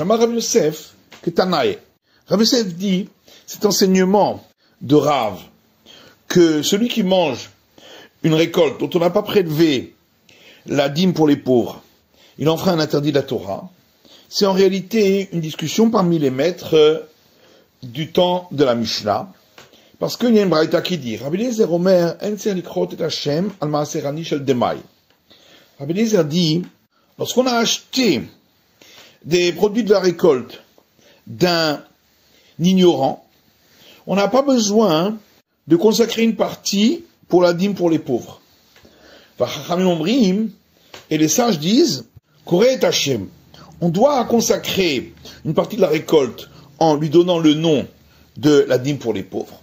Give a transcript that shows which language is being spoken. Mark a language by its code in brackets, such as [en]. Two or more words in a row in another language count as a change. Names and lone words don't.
[he] אמר רב יוסף, כתנאי. [fr] Rav Yosef dit, cet enseignement de Rav, que celui qui mange une récolte dont on n'a pas prélevé la dîme pour les pauvres, il enfreint un interdit de la Torah, c'est en réalité une discussion parmi les maîtres du temps de la Mishnah, parce qu'il y a une braïta qui dit, [he] רבי אליעזר אומר, אין צריך לקרות את השם על מעשר עני של דמאי. [fr] Rabbi Eliezer dit, lorsqu'on a acheté des produits de la récolte d'un ignorant, on n'a pas besoin de consacrer une partie pour la dîme pour les pauvres. Et les sages disent, [he] קורא את השם, [fr] on doit consacrer une partie de la récolte en lui donnant le nom de la dîme pour les pauvres.